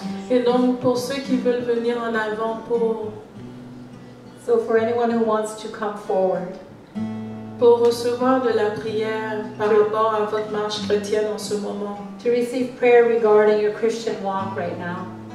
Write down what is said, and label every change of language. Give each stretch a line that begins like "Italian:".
French: Et donc, pour ceux qui veulent venir en avant
English: So for anyone who wants to come forward,
French: pour recevoir de la prière par rapport à votre marche chrétienne en ce moment,
English: to receive prayer regarding your Christian walk right now,